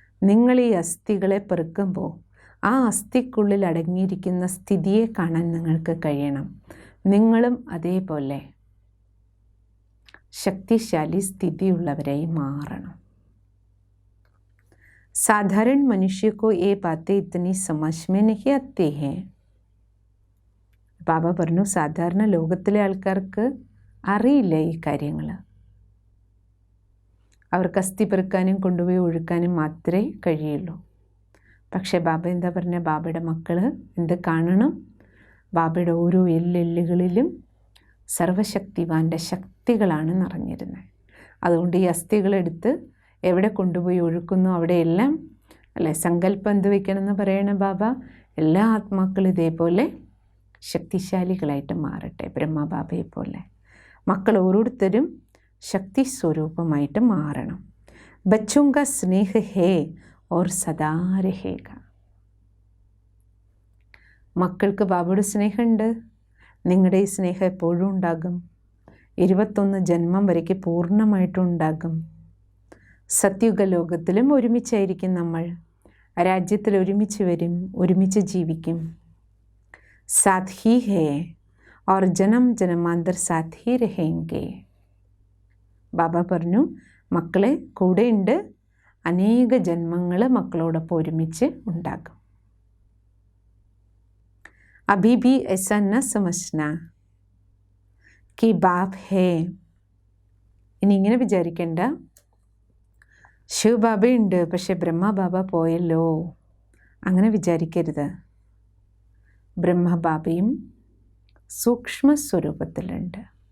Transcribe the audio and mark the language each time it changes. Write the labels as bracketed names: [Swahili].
[Malayalam] നിങ്ങൾ ഈ അസ്ഥികളെ പെറുക്കുമ്പോൾ ആ അസ്ഥിക്കുള്ളിൽ അടങ്ങിയിരിക്കുന്ന സ്ഥിതിയെ കാണാൻ നിങ്ങൾക്ക് കഴിയണം. നിങ്ങളും അതേപോലെ ശക്തിശാലി സ്ഥിതിയുള്ളവരായി മാറണം. [Hindi] साधारण मनुष्य को ये बातें इतनी समझ में नहीं आती हैं. [Malayalam] ബാബ പറഞ്ഞു, സാധാരണ ലോകത്തിലെ ആൾക്കാർക്ക് അറിയില്ല ഈ കാര്യങ്ങൾ. അവർക്ക് അസ്ഥി പെറുക്കാനും കൊണ്ടുപോയി ഒഴുക്കാനും മാത്രമേ കഴിയുള്ളൂ. പക്ഷേ ബാബ എന്താ പറഞ്ഞ, ബാബയുടെ മക്കൾ എന്ത് കാണണം? ബാബയുടെ ഓരോ എല്ലുകളിലും സർവശക്തിവാൻ്റെ ശക്തികളാണ് നിറഞ്ഞിരുന്നത്. അതുകൊണ്ട് ഈ അസ്ഥികളെടുത്ത് എവിടെ കൊണ്ടുപോയി ഒഴുക്കുന്നു അവിടെയെല്ലാം അല്ലേ സങ്കല്പം എന്ത് വയ്ക്കണമെന്ന് പറയണ ബാബ, എല്ലാ ആത്മാക്കളും ഇതേപോലെ ശക്തിശാലികളായിട്ട് മാറട്ടെ, ബ്രഹ്മബാബയെ പോലെ. മക്കൾ ഓരോരുത്തരും ശക്തി സ്വരൂപമായിട്ട് മാറണം. [Hindi] ബച്ചോं का स्नेह है और सदा रहेगा. [Malayalam] മക്കൾക്ക് ബാബയുടെ സ്നേഹമുണ്ട്. നിങ്ങളുടെ ഈ സ്നേഹം എപ്പോഴും ഉണ്ടാകും. 21 ജന്മം വരയ്ക്ക് പൂർണ്ണമായിട്ടും ഉണ്ടാകും. സത്യുഗ ലോകത്തിലും ഒരുമിച്ചായിരിക്കും നമ്മൾ. രാജ്യത്തിൽ ഒരുമിച്ച് വരും, ഒരുമിച്ച് ജീവിക്കും. [Hindi] സാത്ത് ഹി ഹേ और ജനം ജനമാന്തർ സാത്ത് ഹി രഹേംഗെ. [Malayalam] ബാബ പറഞ്ഞു, മക്കളെ കൂടെയുണ്ട്, അനേക ജന്മങ്ങൾ മക്കളോടൊപ്പം ഒരുമിച്ച് ഉണ്ടാകും. [Hindi] अभी भी ऐसा न समझना कि बाप है. [Malayalam] ഇനി ഇങ്ങനെ വിചാരിക്കേണ്ട, ശിവബാബയുണ്ട് പക്ഷെ ബ്രഹ്മബാബ പോയല്ലോ, അങ്ങനെ വിചാരിക്കരുത്. ബ്രഹ്മബാബയും സൂക്ഷ്മ സ്വരൂപത്തിലുണ്ട്.